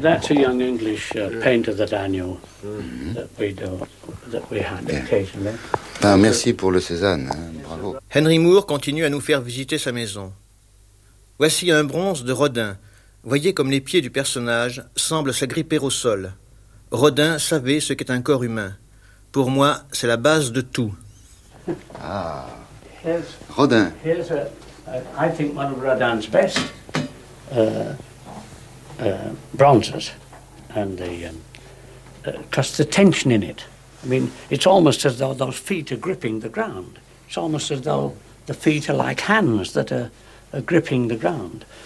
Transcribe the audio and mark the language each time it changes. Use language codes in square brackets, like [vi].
[en] That's a young English painter that I knew that we had occasionally. [fr] Ben, merci pour le Cézanne. Hein. Bravo. Henry Moore continue à nous faire visiter sa maison. Voici un bronze de Rodin. Voyez comme les pieds du personnage semblent s'agripper au sol. Rodin savait ce qu'est un corps humain. Pour moi, c'est la base de tout. Ah. Rodin. [en] Here's I think one of Rodin's best bronzes, and the because the tension in it. I mean, it's almost as though those feet are gripping the ground. It's almost as though the feet are like hands that are gripping the ground.